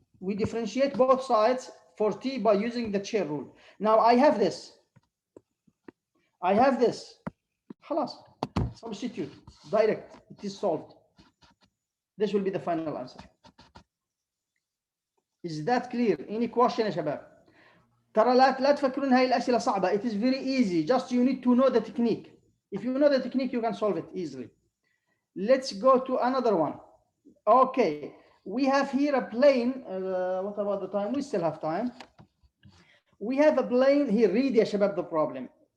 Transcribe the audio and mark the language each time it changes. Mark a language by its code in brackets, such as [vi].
[en] We differentiate both sides for t by using the chain rule. Now I have this. Khalas. Substitute, direct, it is solved. This will be the final answer. Is that clear? Any question, [ar] يا شباب? ترى لا تفكرون هاي الأسئلة صعبة. [en] It is very easy. Just you need to know the technique. If you know the technique, you can solve it easily. Let's go to another one. Okay, we have here a plane. What about the time? We still have time. We have a plane here. Read, [ar] يا شباب, [en] the problem.